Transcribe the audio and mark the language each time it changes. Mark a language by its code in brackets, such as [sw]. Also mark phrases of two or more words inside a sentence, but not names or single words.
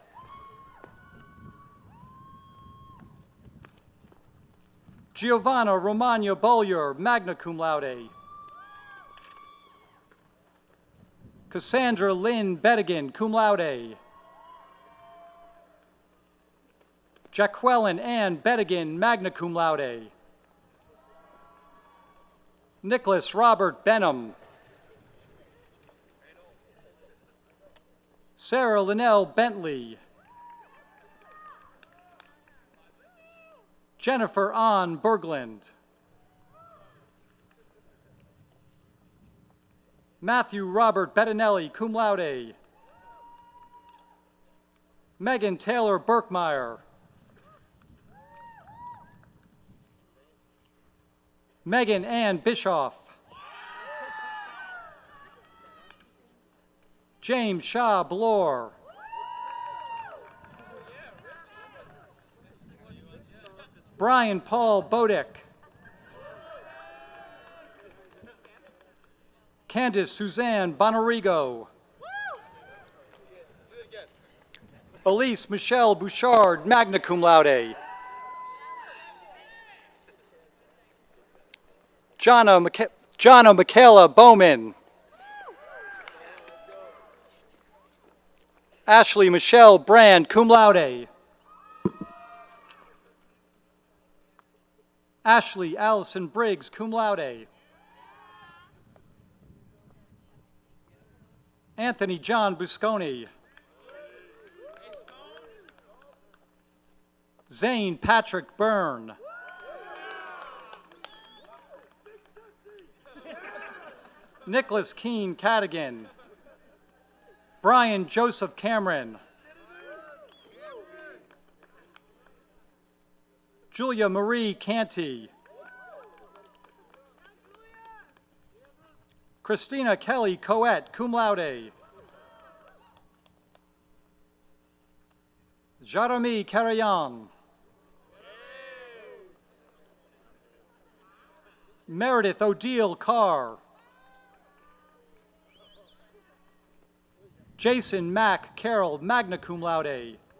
[en] Giovanna Romagna Bollier, [la] magna cum laude. [en] Cassandra Lynn Bedigan, [la] cum laude. [en] Jaqueline Ann Bedigan, [la] magna cum laude. [en] Nicholas Robert Benham. Sarah Linnell Bentley. Jennifer Ann Berglund. Matthew Robert Bettinelli, [la] cum laude. [en] Megan Taylor Burkmeyer. Megan Ann Bischoff. James Shah Blore. Brian Paul Bodick. Candace Suzanne Bonarigo. Elise Michelle Bouchard, [la] magna cum laude. [en] Jonna Michaela Bowman. Ashley Michelle Brand, [la] cum laude. [en] Ashley Allison Briggs, [la] cum laude. [en] Anthony John Busconi. Zane Patrick Byrne. Nicholas Keene Cadigan. Brian Joseph Cameron. Julia Marie Canty. Christina Kelly Coet, [la] cum laude. [en] Jeremy Carayan. Meredith Odile Carr. Jason Mack Carroll, [la] magna cum laude.